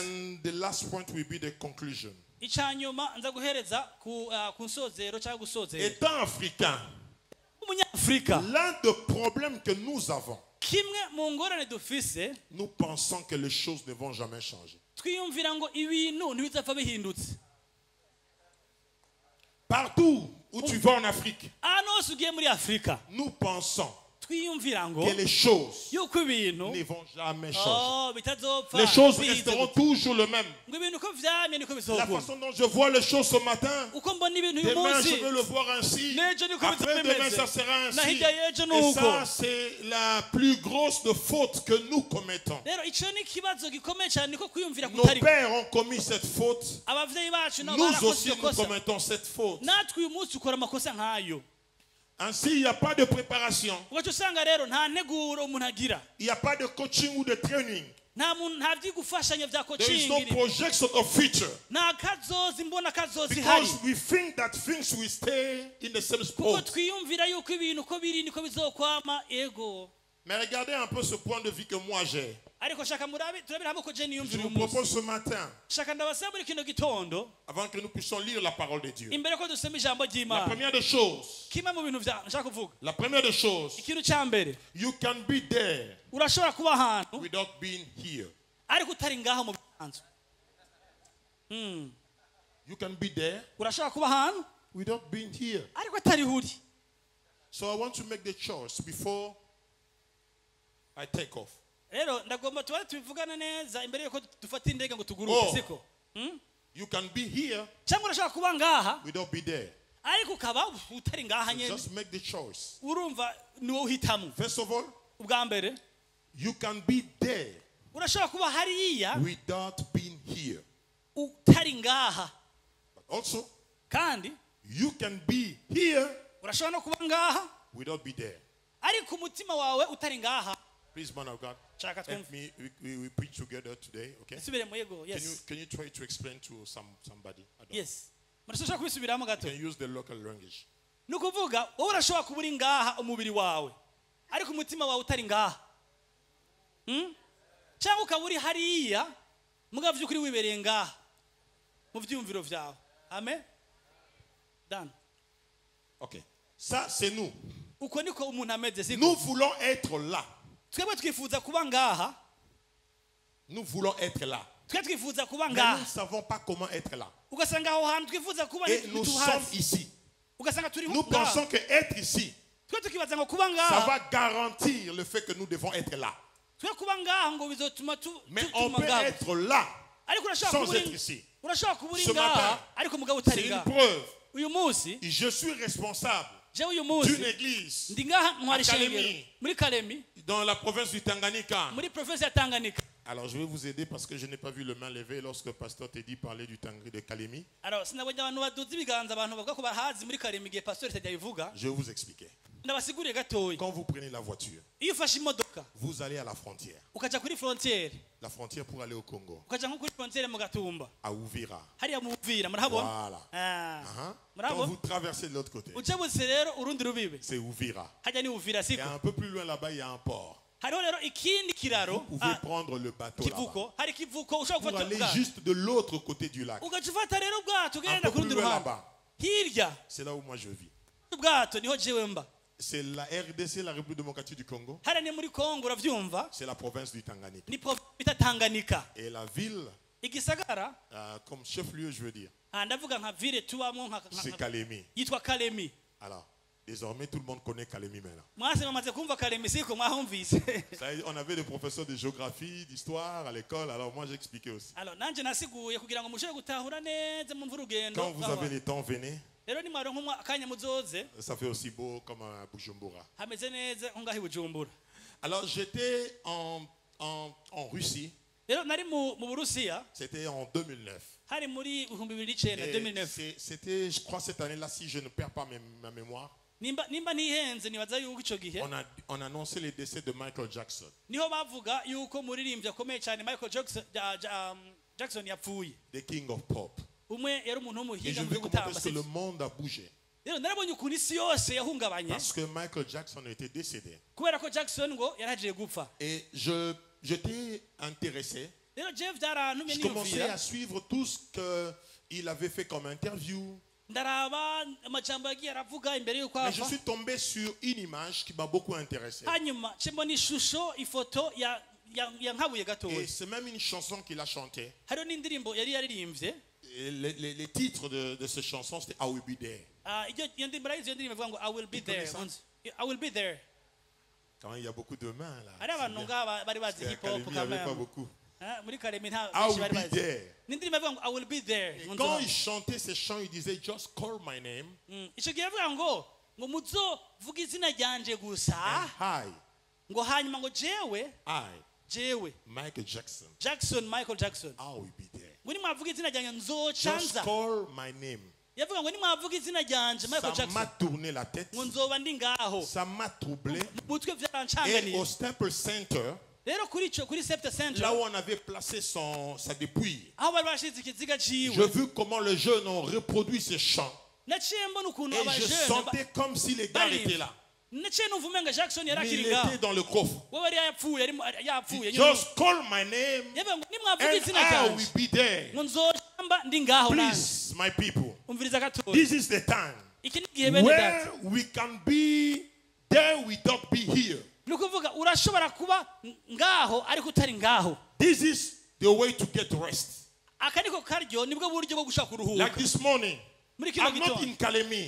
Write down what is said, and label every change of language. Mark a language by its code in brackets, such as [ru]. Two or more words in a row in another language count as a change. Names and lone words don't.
[en] And the last point will be the conclusion. [rn] icya nyuma nza guhereza ku nsozero cyangwa gusozera [fr] Étant africain, [rn] umunyafurika [fr] l'un des problèmes que nous avons, [rn] kimwe mu ngorane dufise [fr] nous pensons que les choses ne vont jamais changer. [rn] twiyumvira ngo ibintu ntibizapfa bihindutse [fr] Partout où tu vas en Afrique, [rn] ahantu hose ugiye muri afurika [fr] nous pensons [rn] twiyumvira ngo [fr] que les choses [rn] yuko ibintu [fr] ne vont jamais changer. [rn] bitazopfa [fr] Les choses [rn] bize [fr] resteront [rn] gutya. [fr] toujours les mêmes. [rn] ngo ibintu uko vyamye niko [fr] La [rn] bizokunda [fr] façon dont je vois les choses ce matin, [rn] uko mbona ibintu uyu [fr] demain je [rn] munsi [fr] vais le voir ainsi. [rn] n'ejo niko [fr] Après [rn] bizoba [fr] demain [rn] bimeze [fr] ça sera ainsi. [rn] na hirya y'ejo [fr] Et [rn] nuko [fr] ça c'est la plus grosse de fautes que nous commettons. [rn] rero ico ni ikibazo gikomeye cyane niko kwiyumvira [fr] Nos [rn] kutari [fr] pères ont commis cette faute. [rn] abavyeyi bacu nabo [fr] Nous [rn] barakoze [fr] aussi [rn] iyo [fr] nous [rn] kosa [fr] commettons cette faute. [rn] natwe uyu munsi ukora amakosa nk'ayo [fr] Ainsi, il n'y a pas de préparation. [rn] ugaca usanga rero nta nteguro umuntu agira [fr] Il n'y a pas de coaching ou de training. [rn] nta vyigufashanya vya [en] There is no coaching projection of future. [rn] nta kazozi mbona kazozi hari [en] Because we think that things will stay in the same [rn] kuko [en] spot. [rn] twiyumvira yuko ibintu uko biri niko bizokwama ego [fr] Mais regardez un peu ce point de vue que moi j'ai. [rn] ariko shaka turabira hamwe ko je [fr] Je [rn] niyumvira [fr] vous [rn] uyu munsi [fr] propose ce matin, [rn] shaka ndabasaba muri kino gitondo [fr] avant que nous puissions lire la parole de Dieu. [rn] imbere ko dusoma ijambo [fr] La [rn] ry'imana [fr] première des choses, [rn] kimwe mu bintu nshaka kuvuga [fr] la première des choses, [rn] ikintu cya mbere [en] you can be there [rn] urashobora kuba ahantu [en] without being here. [rn] ariko utari ngaho mu bisanzwe [en] You can be there [rn] urashobora kuba ahantu [en] without being here. [rn] ariko atari huri [en] So I want to make the choice before I take off. [rn] rero ndagomba tuba tubivugana neza imbere yuko dufata indege ngo Oh. tuguruke siko [en] You can be here [rn] cyangwa urashobora kuba ngaha [en] without be there. [rn] ariko ukaba utari ngaha nyine [en] Just make the choice. [rn] urumva ni wowe uhitamo [en] First of all, [rn] ubwa mbere [en] you can be there [rn] urashobora kuba hariya [en] without being here. [rn] utari ngaha [en] But also, [rn] kandi [en] you can be here [rn] urashobora no kuba ngaha [en] without be there. [rn] ariko umutima wawe utari ngaha [en] Please, man of God, [rn] Chaka [en] help me. We preach together today, okay? [rn] isubire mu yego [en] Can you try to explain to somebody? I don't know. [rn] yes murashobora kubisubiramo [en] You [rn] gato [en] can use the local language. [rn] ni ukuvuga wowe urashobora kuba uri ngaha umubiri wawe ariko umutima wawe utari ngaha cyangwa ukaba uri hariya mugabo by'ukuri wibereye ngaha mu byumviro byawe amen dan [fr] Okay. Ça, c'est nous. [rn] uko niko umuntu ameze siko [fr] Nous voulons être là. [rn] twebwe twifuza kuba ngaha [fr] Nous voulons être là. [rn] twe twifuza kuba [fr] Mais nous [rn] ngaha [fr] ne savons pas comment être là. [rn] ugasanga aho hantu twifuza kuba [fr] Et nous sommes [rn] ntituhazi [fr] ici. [rn] ugasanga turi [fr] Nous [rn] ngaha [fr] pensons que être ici, [rn] twe tukibaza ngo kuba [fr] ça [rn] ngaha [fr] va garantir le fait que nous devons être là. [rn] twe kuba ngaha ngo bizotuma [fr] Mais on [rn] tuma [fr] peut [rn] ngaha [fr] être là [rn] ariko urashobora [fr] sans [rn] kuba [fr] être [rn] uri [fr] ici. [rn] urashobora kuba uri [fr] Ce [rn] ngaha [fr] matin, [rn] ariko mugabo [fr] C'est [rn] utari [fr] une [rn] ngaha [fr] preuve. [rn] uyu munsi [fr] Je suis responsable [rn] jewe uyu munsi [fr] d'une église ndi ngaha ntwara Kalemi. [rn] ishengero muri Kalemi [fr] dans la province du Tanganyika. [rn] muri province ya Tanganyika. [fr] Alors je vais vous aider parce que je n'ai pas vu le main levé lorsque pasteur Teddy parlait du Tanganyika de Kalemi. [rn] Alors sinabonye abantu baduza ibiganza abantu bavuga ko bahazi muri Kalemi igihe pastor Teddy abivuga [fr] Je vais vous expliquer. [rn] ndabasiguriye gatoya [fr] Quand vous prenez la voiture, [rn] iyo ufashe imodoka [fr] vous allez à la frontière. [rn] ukaja kuri frontiere [fr] La frontière pour aller au Congo, [rn] ukaja nko kuri frontiere mu Gatumba [fr] à Ouvira. [rn] hariya mu Uvira murahabona [fr] Voilà. Ah. Quand [rn] murabona [fr] vous traversez de l'autre côté, [rn] ujabutse rero urundi rubibe [fr] c'est Ouvira. [rn] hajya ni Uvira [fr] Et [rn] siko [fr] un peu plus loin là-bas, il y a un port. [rn] hariho rero ikindi kiraro [fr] Vous pouvez prendre le bateau là-bas. [rn] kivuko hari kivuko ushobora [fr] Pour [rn] gufata [fr] aller [rn] ubwato [fr] juste de l'autre côté du lac. [rn] ugaca ufata rero ubwato [fr] Un [rn] ugenda [fr] peu [rn] ku rundi [fr] plus loin [rn] ruhande [fr] là-bas. [rn] hirya [fr] C'est là où moi je vis. [rn] ubwato niho jewe mba [fr] C'est la RDC, la République démocratique du Congo. [rn] hariya ni muri Kongo uravyumva [fr] C'est la province du Tanganyika. [rn] ni province bita Tanganyika [fr] Et la ville, [rn] igisagara [fr] comme chef-lieu, je veux dire, [rn] ndavuga nka ville tubamo [fr] c'est Kalemi. [rn] yitwa Kalemi [fr] Alors, désormais, tout le monde connaît Kalemi maintenant. [rn] mwase bamaze kumva Kalemi siko mwahumvise [fr] Ça, on avait des professeurs de géographie, d'histoire à l'école, alors moi j'expliquais aussi. [rn] alors nanje nasiguye kugira ngo mushobore gutahura neza mu mvurugendo [fr] Quand vous avez le temps, venez. [rn] rero ni mwaro akanya muzoze [fr] Ça fait aussi beau comme à Bujumbura. [rn] hameze neza nko ngaho i Bujumbura [fr] Alors j'étais en Russie, [rn] rero nari mu Burusiya [fr] c'était en 2009. [rn] hari muri 2009 [fr] Et [rn] 2009 [fr] c'était, je crois, cette année-là, si je ne perds pas ma mémoire, [rn] nimba ntihenze nibaza yuko ico gihe [fr] on a annoncé le décès de Michael Jackson, [rn] niho bavuga yuko muririmbyi akomeye cyane Michael Jackson yapfuye [en] the king of pop. [rn] umwe yari umuntu [fr] Et je [rn] w'umuhinga mu [fr] veux vous [rn] gutamba [fr] montrer que le monde a bougé. [rn] rero narabonye ukuntu isi yose yahungabanye [fr] Parce que Michael Jackson était décédé. [rn] kubera ko Jackson ngo yaragiye gupfa [fr] Et j'étais intéressé. [rn] rero Jeff byarantumye [fr] Je commençais [rn] niyumvira [fr] à suivre tout ce qu'il avait fait comme interview. [rn] ndaraba amajambo yagiye aravuga imbere yuko [fr] Mais je [rn] apfa [fr] suis tombé sur une image qui m'a beaucoup intéressé. [rn] hanyuma mbona ishusho ifoto yankabuye gatoya [fr] Et c'est même une chanson qu'il a chantée. [rn] hariho n'indirimbo yari yaririmbye [fr] Et les titres de cette chanson, c'était [en] I Will Be There. [rn] iyo ndirimbo iyo ndirimbo ivuga ngo [en] I will be there [fr] connaissez [en] I will be there [fr] Quand il y a beaucoup de mains là. [rn] hari abantu ngaba bari bazi [fr] C'est [en] hip [fr] bien. [en] hop [fr] Il n'y avait pas [rn] kamera [fr] beaucoup. [rn] muri Kalemi nta [en] I [rn] benshi [en] will [rn] bari [en] be [rn] bazi [en] there. [rn] n'indirimbo ivuga ngo [en] I will be there [fr] Et quand il chantait ces chants, il disait [en] Just call my name. [rn] icyo gihe avuga ngo muzovuga izina ryanje gusa [en] And [rn] ngo hanyuma ngo jewe [en] Michael Jackson, [rn] Michael Jackson [en] I will be there. [rn] ngo nimwavuga izina ryanjye [en] Just [rn] nzocanza [en] call my name. [rn] yavuga ngo nimwavuga izina ryanje Michael [fr] Ça m'a [rn] Jackson [fr] tourné la tête. [rn] ngo nzoba ndi ngaho [fr] Ça m'a troublé. [rn] mutwe [fr] Et [rn] byarancanganiye [fr] au Staples Center, [rn] rero kuri Septa Center [fr] là où on avait placé sa dépouille, [rn] aho bari bashize ikiziga [fr] je [rn] ciwe [fr] vis comment les jeunes ont reproduit ces chants. [rn] naciye mbona ukuntu [fr] Et je [rn] abajene [fr] sentais comme si les gars étaient là. [rn] naciye numva umenga Jackson yari [fr] Mais il [rn] akiri ngaho [fr] était dans le coffre. [rn] we yari yapfuye [en] Just call my name [rn] yavuga ngo nimwavuga [en] and [rn] izina [en] I [rn] ryanje [en] will be there. [rn] ngo nzocamba ndi ngaho nanjye [en] Please, my people, [rn] umviriza gatoya [en] this is the time [rn] iki ni igihe bene data [en] where we can be there without be here. [rn] ni ukuvuga urashobora kuba ngaho ariko utari ngaho [en] This is the way to get rest. [rn] aka niko karyo nibwo buryo bwo gushaka [en] Like [rn] kuruhuka [en] this morning, [rn] muri kino [en] I'm not [rn] gitondo [en] in Kalemi,